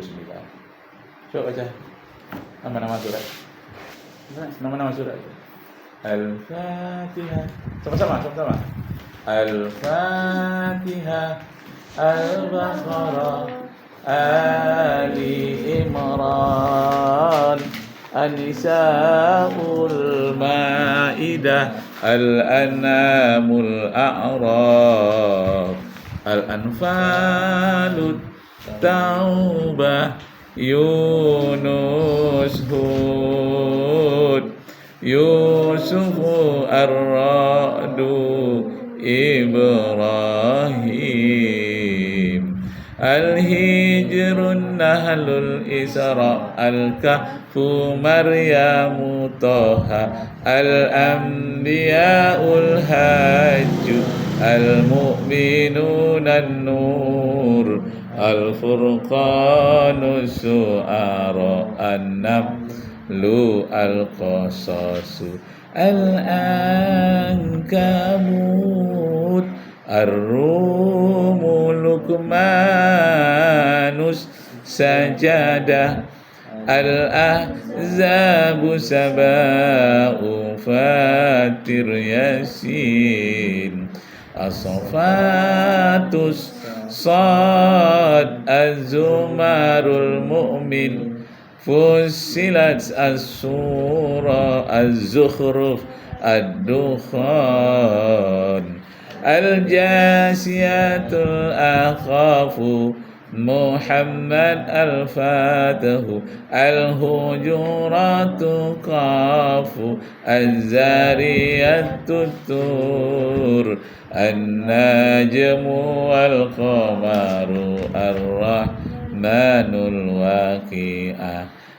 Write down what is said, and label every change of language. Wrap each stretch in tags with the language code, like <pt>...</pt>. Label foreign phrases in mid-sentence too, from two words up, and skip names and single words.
<id>Coba baca nama-nama surat. Nama-nama surat. Al-Fatihah. Sama-sama. Al-Fatihah, Al-Baqarah, Ali Imran, An-Nisa'ul Ma'idah, Al-An'amul A'raf, Al-Anfalud, Taubah, Yunus, Hud, Yusuf, Ar-Ra'du, Ibrahim, Al-Hijrun, Nahlul, Isra, Al-Kahfu, Maryamu, Toha, Al-Anbiya'ul, Hajju, Al-Mu'minun, An-Nur, Al-Furqanu, Su'ara, An-Namlu, Al-Qasasu, Al-Ankabut, Ar-Rumu, Luqmanus, Sajadah, Al-Ahzabu, Saba'u, Fatir, Yasin, As-Safatus, Sad, Az-Zumarul, Mu'min, Fussilat, As-Surah, Az-Zukhruf, Ad-Dukhan, Al-Jasiyatul, Akhafu, Muhammad, Al-Fatahu, Al-Hujuratu, Qafu, Az-Zariyatu, Tur, An-Najmu, Al-Qamaru, Ar-Rahmanul, Waqi'ah,</id>